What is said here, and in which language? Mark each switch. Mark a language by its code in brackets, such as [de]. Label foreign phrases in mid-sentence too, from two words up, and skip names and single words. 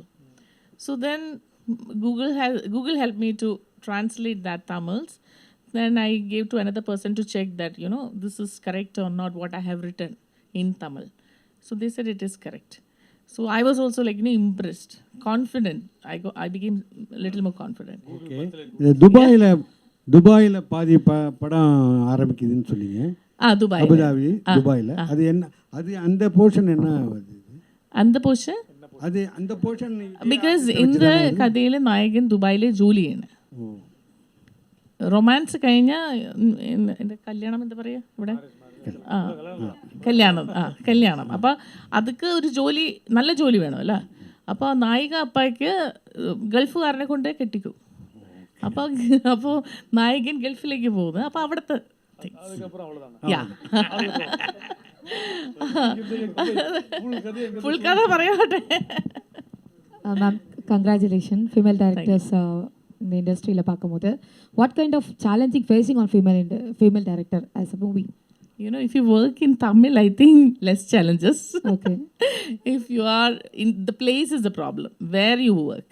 [en] So then Google helped me to translate that Tamils. Then I gave to another person to check that, this is correct or not what I have written in Tamil. So they said it is correct. So I was also impressed, confident. I became a little more confident. [ta] ஓகே துபாயில் பாதி படம் ஆரம்பிக்குதுன்னு சொன்னீங்க. Dubai. அபுதாபி துபாயில். அது என்ன, அது அந்த போர்ஷன் என்ன வருது? அந்த போர்ஷன் அது அந்த போர்ஷன் [ml] because இந்த കഥയിൽ നായകൻ ദുബായിലെ ജോലി ചെയ്യണം. റൊമാൻസ് കഴിഞ്ഞാൽ എൻ്റെ കല്യാണം എന്താ പറയുക ഇവിടെ, കല്യാണം. അപ്പോൾ അതൊക്കെ ഒരു ജോലി, നല്ല ജോലി വേണം അല്ല. അപ്പോൾ നായിക അപ്പായ്ക്ക് ഗൾഫുകാരനെ കൊണ്ട് കെട്ടിക്കും. അപ്പോൾ നായകൻ ഗൾഫിലേക്ക് പോകുന്നു. അപ്പോൾ അവിടുത്തെ ഫുൾ കഥ പറയാട്ടെ. [en] Ma'am, congratulations, female directors in the industry. What kind of challenging facing on female director as a movie? If you work in Tamil, I think less challenges. Okay. If you are in the place is the problem where you work.